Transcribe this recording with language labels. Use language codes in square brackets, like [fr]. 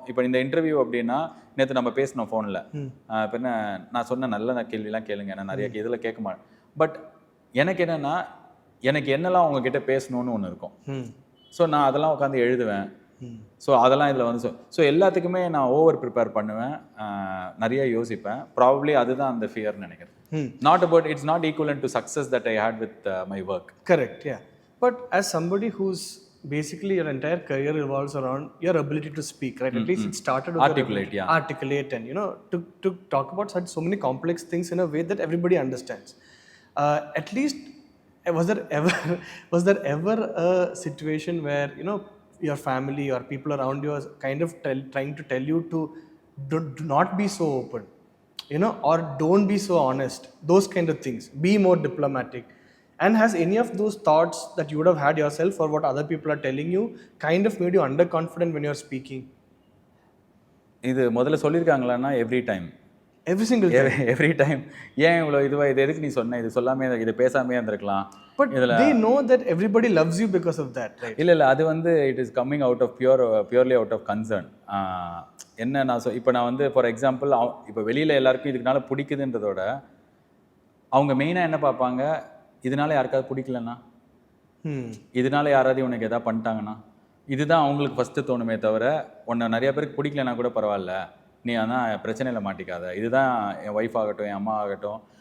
[ta] இப்போ இந்த இன்டர்வியூ அப்படின்னா, நேற்று நம்ம பேசினோம் ஃபோனில், இப்போ என்ன நான் சொன்ன நல்ல கேள்விலாம் கேளுங்க, நான் நிறைய இதில் கேட்க மாட்டேன். பட் எனக்கு என்னென்னா, எனக்கு என்னெல்லாம் உங்ககிட்ட பேசணும்னு ஒன்று இருக்கும். ஸோ நான் அதெல்லாம் உட்காந்து எழுதுவேன். ஸோ அதெல்லாம் இதில் வந்து ஸோ எல்லாத்துக்குமே நான் ஓவர் ப்ரிப்பேர் பண்ணுவேன், நிறைய யோசிப்பேன். ப்ராபப்ளி அதுதான் அந்த ஃபியர்னு நினைக்கிறேன். [en] Not about, it's not equivalent to success that I had with my work. Correct, yeah. But as somebody who's basically your entire career revolves around your ability to speak, right? At least it started with your Articulate, ability- yeah. articulate, and to talk about such so many complex things in a way that everybody understands. At least was there ever was there ever a situation where your family or people around you are kind of trying to tell you to do not be so open, or don't be so honest, those kind of things, be more diplomatic? And has any of those thoughts that you would have had yourself or what other people are telling you kind of made you underconfident when you're speaking? [ta] இது முதல்ல சொல்லியிருக்காங்களான்னா [en] Every time Every single time. Every time [ta] ஏன் இவ்வளோ இதுவா இது எதுக்கு நீ சொன்ன, இது சொல்லாமே இது பேசாமே இருந்திருக்கலாம். [en] But they know that everybody loves you because of that, right? [ta] இல்லை அது வந்து [en] It is coming out of purely out of concern. [ta] என்ன நான் இப்போ நான் வந்து ஃபார் எக்ஸாம்பிள் இப்போ வெளியில் எல்லாருக்கும் இதுக்குனால பிடிக்குதுன்றதோட அவங்க மெயினாக என்ன பார்ப்பாங்க, இதனால யாருக்காவது பிடிக்கலன்னா, இதனால யாராவது உனக்கு எதாவது பண்ணிட்டாங்கன்னா, இதுதான் அவங்களுக்கு ஃபஸ்ட்டு தோணுமே தவிர உன்னை நிறைய பேருக்கு பிடிக்கலன்னா கூட பரவாயில்ல, நீ ஆனால் பிரச்சனையில் மாட்டிக்காத, இதுதான் என் ஒய்ஃப் ஆகட்டும் என் அம்மா ஆகட்டும்.